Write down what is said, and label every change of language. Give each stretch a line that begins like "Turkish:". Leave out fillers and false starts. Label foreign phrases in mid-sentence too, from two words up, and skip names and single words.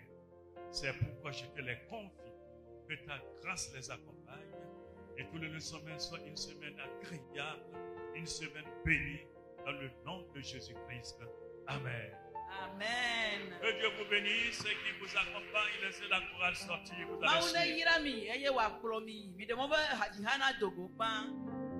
French: C'est pourquoi je te les confie. Que ta grâce les accompagne. Et que le semaine soit une semaine agréable. Une semaine bénie. Dans le nom de Jésus-Christ. Amen. Amen. Que Dieu vous bénisse et qui vous accompagne. Laissez la courage sortir. Vous allez
Ewe: Mawu ne
French: suivre.
Ewe: yra mi eye wòakplɔ mi. Mi ɖe mɔ be hadzihã na do go gbã.